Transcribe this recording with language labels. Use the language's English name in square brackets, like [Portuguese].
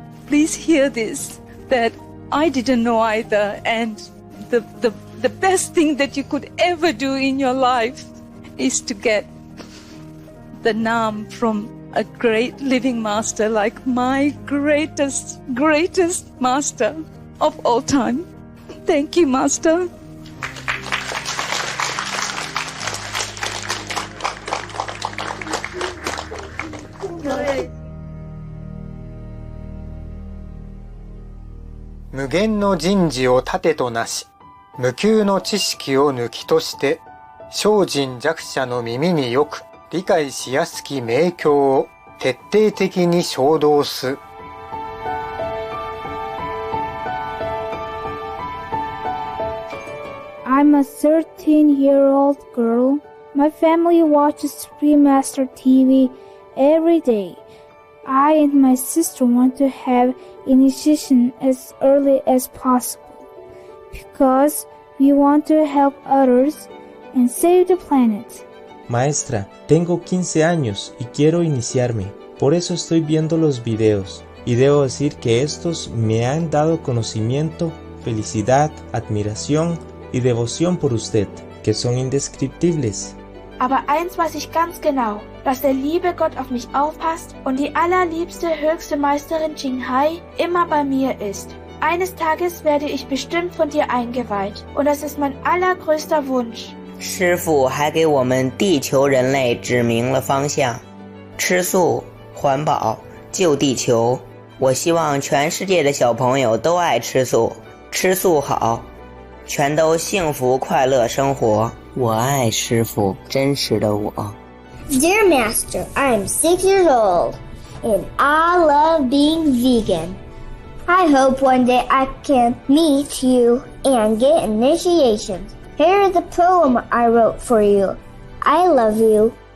[English] hear this, that I didn't know either, and the best thing that you could ever do in your life is to get the Nam from a great living master like my greatest master of all time. Thank you, Master. [Japanese] "無限の仁慈を盾となし、無窮の知識を抜きとして、小人弱者の耳によく理解しやすき明教を徹底的に唱導す。" [English] I'm a 13-year-old girl. My family watches Supreme Master TV every day. I and my sister want to have initiation as early as possible because we want to help others and save the planet. [Spanish] Maestra, tengo 15 años y quiero iniciarme. Por eso estoy viendo los videos. Y debo decir que estos me han dado conocimiento, felicidad, admiración y devoción por usted, que son indescriptibles. [German] Aber eins weiß ich ganz genau, dass der liebe Gott auf mich aufpasst und die allerliebste höchste Meisterin Qinghai immer bei mir ist. Eines Tages werde ich bestimmt von dir eingeweiht und das ist mein allergrößter Wunsch. [Chinese] 师父还给我们地球人类指明了方向，吃素、环保、救地球。我希望全世界的小朋友都爱吃素，吃素好，全都幸福快乐生活。我爱师父，真实的我。 [English] Dear Master, I am 6 years old and I love being vegan. I hope one day I can meet you and get initiation. Here is the poem I wrote for you. I love you.